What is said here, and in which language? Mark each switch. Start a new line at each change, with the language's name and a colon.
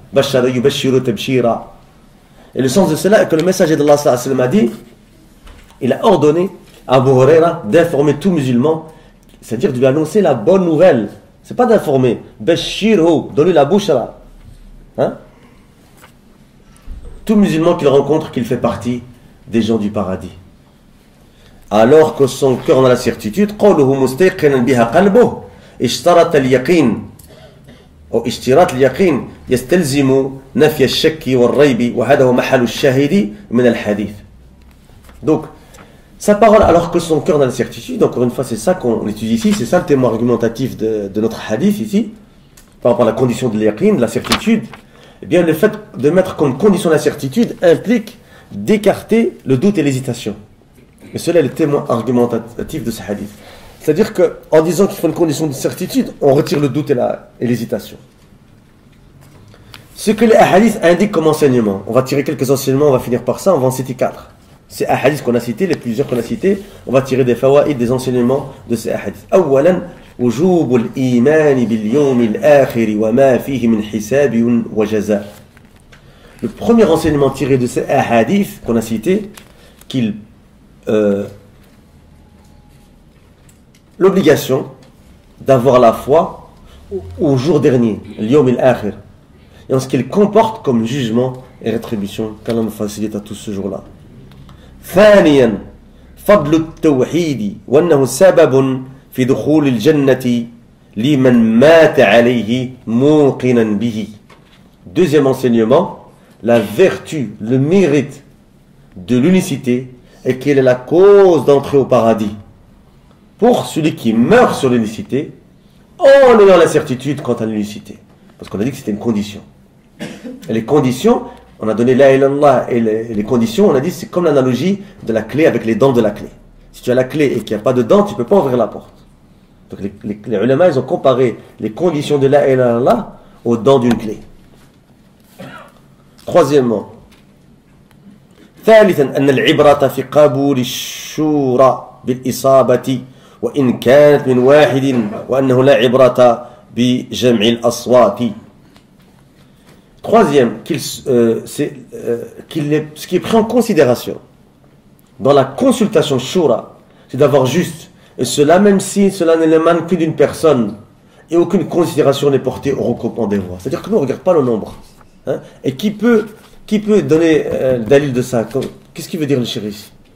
Arabic: Bashara yubashiru tabshira.
French: Et le sens de cela est que le messager d'Allah a dit, il a ordonné à Abu Huraira d'informer tout musulman, c'est-à-dire de lui annoncer la bonne nouvelle. C'est pas d'informer. Bashirhu, donner la bouchra. Hein? Tout musulman qu'il rencontre, qu'il fait partie des gens du paradis. Alors que son cœur en a la certitude,
Arabic: قوله مستيقنا بها قلبه اشترط اليقين أو اشتراط اليقين يستلزم نفي الشك والريب وهذا هو محل الشاهد من الحديث.
French: Donc sa parole alors que son cœur en a la certitude, encore une fois c'est ça qu'on étudie ici, c'est ça le témoin argumentatif de notre hadith ici, par rapport à la condition de l'yaqin, de la certitude. Eh bien le fait de mettre comme condition la certitude implique d'écarter le doute et l'hésitation. Et cela est le témoin argumentatif de ce hadith. C'est-à-dire qu'en disant qu'il faut une condition de certitude, on retire le doute et l'hésitation. Ce que les hadiths indiquent comme enseignement, on va tirer quelques enseignements, on va finir par ça, on va en citer 4. Ces hadiths qu'on a cités, les plusieurs qu'on a cités, on va tirer des fawaïd, des enseignements de ces hadiths.
Arabic: أولاً وجوب الإيمان باليوم الآخر وما فيه من حساب وجزاء.
French: Le premier enseignement tiré de ces hadiths qu'on a cités, qu'il l'obligation d'avoir la foi au jour dernier, l'yawm al-akhir, et en ce qu'il comporte comme jugement et rétribution, qu'Allah nous facilite à tous ce jour-là.
Arabic: ثانيا فضل التوحيد وأنه سبب في دخول الجنة لمن مات عليه موقنا به.
French: Deuxième enseignement, la vertu, le mérite de l'unicité et qu'elle est la cause d'entrer au paradis pour celui qui meurt sur l'unicité en ayant la certitude quant à l'unicité. Parce qu'on a dit que c'était une condition. Et les conditions, on a donné la ilaha illallah et les conditions, on a dit c'est comme l'analogie de la clé avec les dents de la clé. Si tu as la clé et qu'il n'y a pas de dents, tu ne peux pas ouvrir la porte. Donc les ulama, ils ont comparé les conditions de la ilaha illallah aux dents d'une clé.
Arabic: Troisièmement, ثالثا أن العبرة في قبول الشورى بالإصابة وإن كانت من واحد وأنه لا عبرة بجمع الأصوات.
French: Troisième, ce qui est pris en considération dans la consultation shura, c'est d'avoir juste, et cela même si cela n'émane que d'une personne et aucune considération n'est portée au regroupement des voix. C'est-à-dire que nous on ne regarde pas le nombre. Hein? Et qui peut donner le dalil de ça? Qu'est-ce qu'il veut dire le chéri ici?